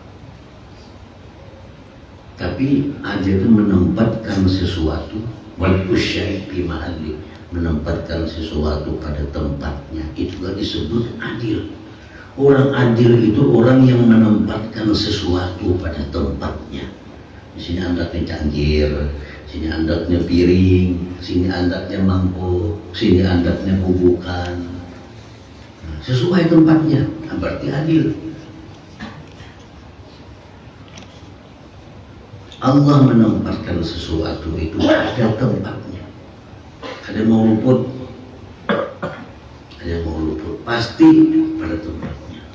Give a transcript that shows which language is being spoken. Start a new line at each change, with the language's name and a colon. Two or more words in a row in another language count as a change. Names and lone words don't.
Indonesian: Tapi adil itu menempatkan sesuatu,
Arabic: وضع الشيء في محله,
Indonesian: menempatkan sesuatu pada tempatnya. Itulah disebut adil. Orang adil itu orang yang menempatkan sesuatu pada tempatnya.
Banjar: Di sini andaknya cangkir, sini andaknya piring, sini andaknya mangkuk, sini andaknya bubukan.
Indonesian: Sesuai tempatnya, berarti adil. Allah menempatkan sesuatu itu pada tempatnya.
Banjar: Ada mau luput, ada mau luput, pasti pada tempatnya.